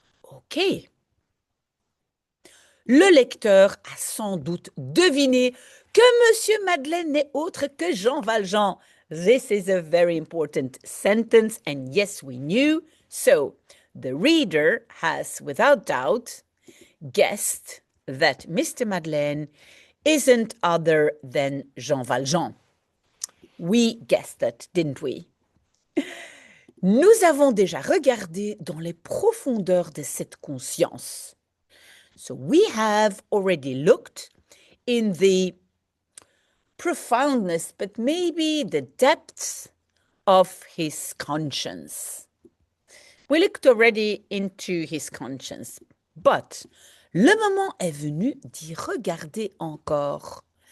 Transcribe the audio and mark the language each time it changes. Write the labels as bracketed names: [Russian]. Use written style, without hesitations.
[French] OK. Le lecteur a sans doute deviné que Monsieur Madeleine n'est autre que Jean Valjean. [English] This is a very important sentence, and yes, we knew. So, the reader has, without doubt, guessed that Mr. Madeleine isn't other than Jean Valjean. We guessed that, didn't we? [French] Nous avons déjà regardé dans les profondeurs de cette conscience. [English] So we have already looked in the profoundness, but maybe the depths of his conscience. We looked already into his conscience, but [French] le moment est venu d'y regarder encore.